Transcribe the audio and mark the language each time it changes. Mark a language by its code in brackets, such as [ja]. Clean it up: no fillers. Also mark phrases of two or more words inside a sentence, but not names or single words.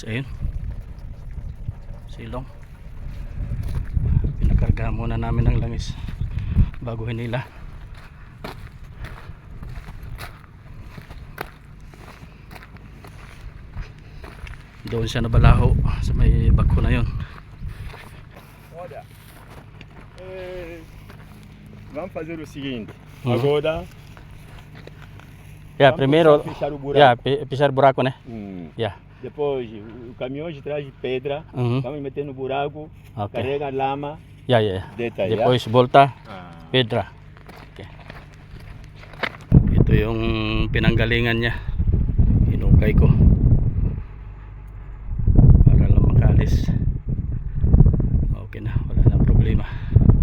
[tl] Ayun, silong. Pinakarga muna namin ng langis bago hinila. Doon siya nabalaho sa may bako na yun. [pt] Olha, vamos fazer o seguinte. Agora, [en] Yeah, [pt] vamos primeiro, fechar o buraco. yeah, pisar buraco, né? Yeah. Depois, o caminhão de trás de pedra, Uhum. vamos meter no buraco, [en] Okay. [pt] carrega a lama, [en] Yeah. [pt] deita aí. Depois volta, pedra. [en] Okay. [tl] Ito yung pinanggalingan niya. Hinukay ko para lang makalis. Okay na, wala nang problema. problema.